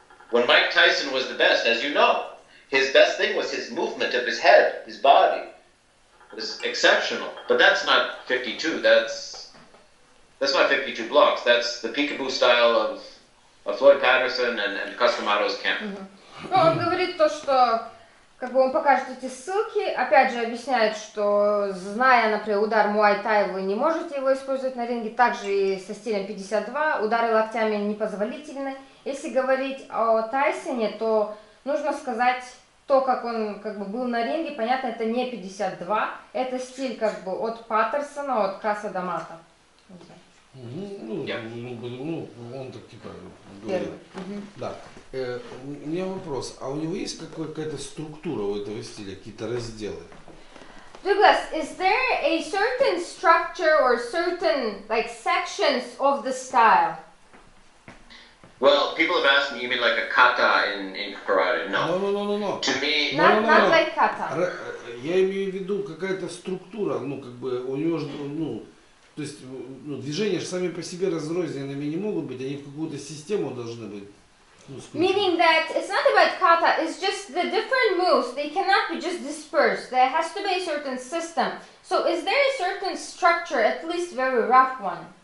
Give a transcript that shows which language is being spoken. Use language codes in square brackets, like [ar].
[en] When Mike Tyson was the best, as you know, his best thing was his movement of his head, his body. It was exceptional. But that's not 52. That's not 52 blocks. That's the peekaboo style of Floyd Patterson and Customato's camp. [ru] Ну, он говорит то, что как бы он покажет эти ссылки, опять же объясняет, что зная, например, удар муай-тай, вы не можете его использовать на ринге, также и со стилем 52, удары локтями непозволительны. Если говорить о Тайсоне, то нужно сказать то, как он как бы был на ринге, понятно, это не 52, это стиль как бы от Паттерсона, от Каса Дамата. Он так типа говорит. Да. У меня вопрос. А у него есть какая-то структура у этого стиля, какие-то разделы? [en] Douglas, is there a certain structure or certain like sections of the style? Well, people have asked me, you mean like a kata in karate? No. No. To me, Not like kata. [ru] Я имею в виду какая-то структура, ну как бы у него же, ну, то есть движения же сами по себе разрозненными не могут быть, они в какую-то систему должны быть. [en] Meaning that it's not about kata, it's just the different moves, they cannot be just dispersed. There has to be a certain system. So is there a certain structure, at least very rough one?